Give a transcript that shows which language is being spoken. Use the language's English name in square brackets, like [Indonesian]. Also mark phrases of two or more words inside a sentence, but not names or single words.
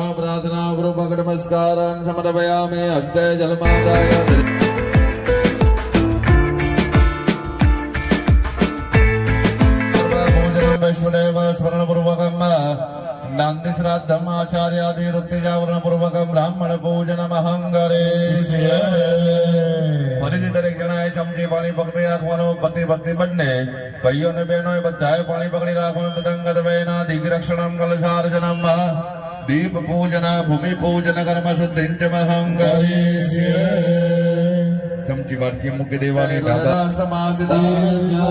[Sanskrit] प्रार्थना पूर्वक नमस्कारान् समर्पयामि। हस्ते जलमादाय वैष्णदेव स्मरण पूर्वकं नान्ति श्राद्धम् आचार्यादि ऋत्तिजावरण पूर्वकं ब्राह्मण पूजनमहं करिष्ये। [Gujarati] ફરીથી દરેક જણાએ ચમચી પાણી પકડી રાખવાનું। પતિ પત્ની બંને ભાઈઓ અને બહેનોએ બધાએ પાણી પકડી રાખવાનું। [Sanskrit] તદંગત વૈના દિગ્રક્ષણમ કલશાર્જનમ દીપ પૂજન ભૂમિ પૂજન કર્મ શુદ્ધિંચ મહં કરિષ્યે। [Gujarati] ચમચી વાટકી મૂકી દેવાની। ઢાકા સમાસિતા